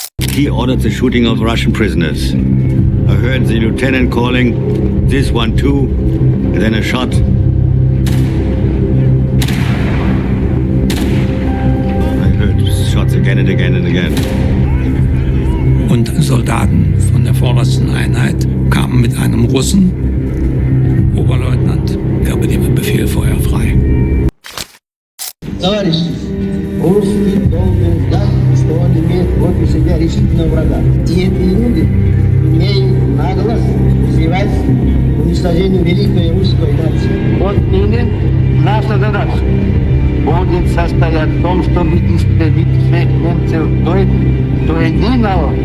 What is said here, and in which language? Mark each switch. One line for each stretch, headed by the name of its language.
English: He ordered the shooting of Russian prisoners. I heard the lieutenant calling, this one too, and then a shot. I heard shots again and again and again.
German: Und Soldaten von der vordersten Einheit kamen mit einem Russen, Oberleutnant, der übernehme Befehl, Feuer frei.
Russian: Товарищи, русский должен знать, что он имеет против себя решительного врага. И эти люди имеют наглость взывать к уничтожению великой русской нации. Отныне наша задача будет состоять в том, чтобы истребить всех немцев до единого.